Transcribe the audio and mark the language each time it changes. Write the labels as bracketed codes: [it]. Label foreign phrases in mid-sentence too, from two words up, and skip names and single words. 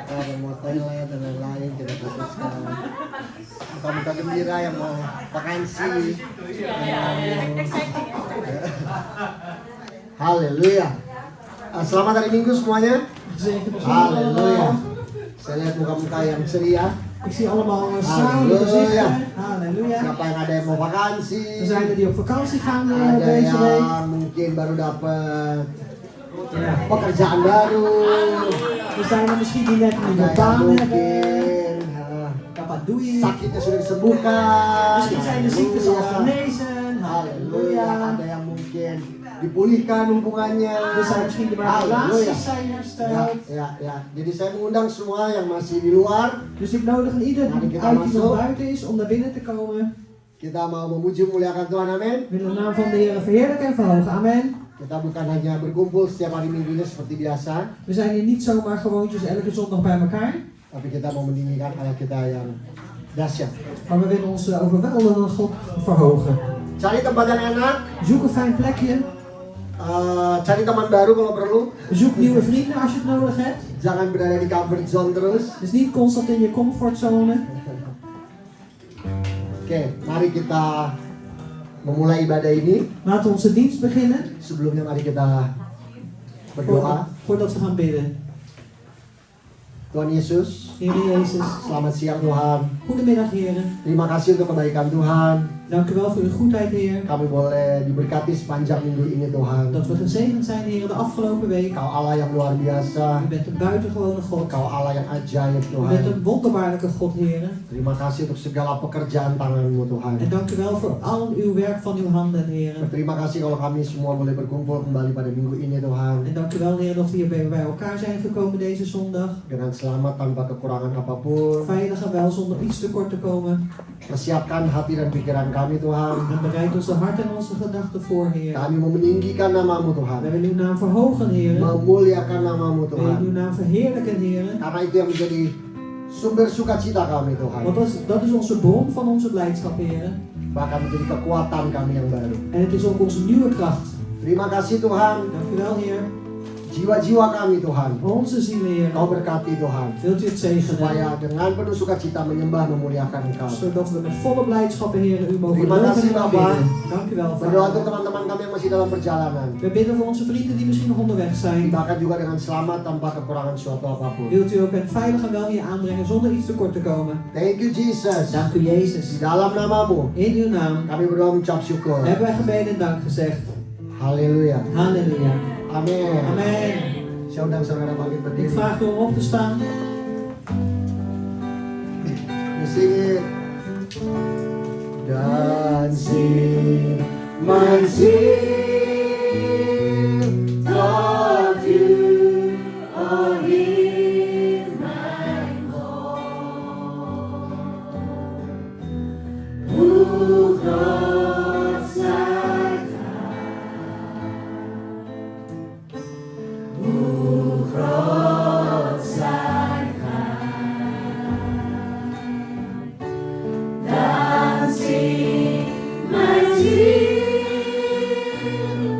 [id] yang mau toilet dan lain-lain kita putuskan. Muka-muka gembira yang mau vakansi. Haleluya. Selamat hari Minggu semuanya. Haleluya. Saya lihat muka-muka yang ceria. [nl] Ik zie allemaal stralende gezichten. Halleluja. [id] Siapa yang ada yang mau vakansi? [nl] Er zijn er die op vakantie gaan [id] Ada [nl] deze week. [id] yang mungkin baru dapat [nl] Ja. [id] pekerjaan baru. [nl] Er zijn er misschien die net een nieuwe [id] Ada yang [nl] baan hebben. [id] mungkin Apa doei. sakitnya sudah disembuhkan. [nl] Misschien zijn de ziektes al [id] Haleluya. [nl] genezen. [id] Haleluya. [nl] Halleluja. [id] Ada yang mungkin dipulihkan hubungannya. [nl] Er zijn misschien de waar relaties zijn hersteld. [id] Ya. Jadi saya mengundang semua yang masih di luar. [nl] Dus ik nodig ieder [id] Mari [nl] die [id] kita [nl] uit die nog [id] masuk. [nl] buiten is om naar binnen te komen. [id] Kita mau memuji memuliakan Tuhan, amin. [nl] We willen de naam van de Heer verheerlijken en verhogen. Amen. [id] Kita bukan hanya berkumpul setiap hari Minggunya seperti biasa, [nl] We zijn hier niet zomaar gewoontjes elke zondag bij elkaar. [id] tapi kita mau meninggikan Allah kita yang dahsyat. [nl] Maar we willen onze overweldigende God verhogen. [id] Cari tempat yang enak, [nl] Zoek een fijn plekje. [id] cari teman baru kalau perlu. [nl] Zoek nieuwe vrienden als je het nodig hebt. [id] Jangan berada di [en] comfort zone [id] terus. [nl] Dus niet constant in je comfortzone. [id] Oke, mari kita memulai ibadah ini. [nl] Laten we onze dienst beginnen. [id] Sebelumnya mari kita berdoa. [nl] Voordat we gaan bidden. [id] Tuhan Yesus, [nl] Heer Jezus. [id] selamat siang Tuhan. [nl] Goedemiddag heren. [id] Terima kasih untuk kebaikan Tuhan. [nl] Dank u wel voor uw goedheid Heer. [id] Kami boleh diberkati sepanjang minggu ini Tuhan. [nl] Dat we gezegend zijn Heer de afgelopen week. [id] Kau Allah yang luar biasa. [nl] U bent een buitengewone God. [id] Kau Allah yang ajaib [nl] U [id] Tuhan. [nl] bent een wonderbaarlijke God Heer. [id] Terima kasih untuk segala pekerjaan tanganmu Tuhan. [nl] En dank u wel voor al uw werk van uw handen Heer. [id] Terima kasih kalau kami semua boleh berkumpul kembali pada minggu ini Tuhan. [nl] En dank u wel Heer dat we hier bij elkaar zijn gekomen deze zondag. [id] Dengan selamat tanpa kekurangan apapun. [nl] Veilig en wel zonder iets tekort te komen. [id] Persiapkan hati dan pikiran kami Tuhan. [nl] En bereid onze hart en onze gedachten voor Heer. [id] Kami mau meninggikan namamu [nl] We [id] Tuhan. [nl] willen uw naam verhogen Heer. [id] Memuliakan namamu [nl] We willen uw [id] Tuhan. [nl] naam verheerlijken Heer. [id] Karena itu yang menjadi sumber sukacita kami Tuhan. [nl] Want dat is onze bron van onze blijdschap Heer. [id] Bahkan menjadi kekuatan kami yang baru. [nl] En het is ook onze nieuwe kracht. [id] Terima kasih Tuhan. [nl] Dank u wel Heer. [id] Jiwa-jiwa kami Tuhan. [nl] Onze zielen Heer. [id] Kau berkati Tuhan. [nl] Wilt u het zegenen. [id] Supaya dengan penuh sukacita menyembah memuliakan Engkau. [nl] Zodat we met volle blijdschap Heer u mogen [id] Terima [nl] loven [id] kasih, [nl] en [id] Bapa. [nl] aanbidden. Dank u wel [id] Berdoa untuk [nl] Vader. [id] teman-teman kami yang masih dalam perjalanan. [nl] We bidden voor onze vrienden die misschien nog onderweg zijn. [id] Bahkan juga dengan selamat tanpa kekurangan suatu apapun. [nl] Wilt u ook hen veilig en wel hier aanbrengen zonder iets tekort te komen. [en] Thank you Jesus. [nl] Dank u [id] Di [nl] Jezus. [id] dalam namamu [nl] In uw naam [id] kami berdoa mengucap syukur. [nl] hebben wij gebeden en dank gezegd. [id] Haleluya. [nl] Halleluja. [id] Amin. [nl] Amen. [id] Saya undang saudara bangkit [nl] Ik [id] berdiri. [nl] vraag u om op te staan. Sing dan sing masih [en] Love you, oh hear my call. [nl] Hoe groot zij hoe groot zij dan zie mijn ziel.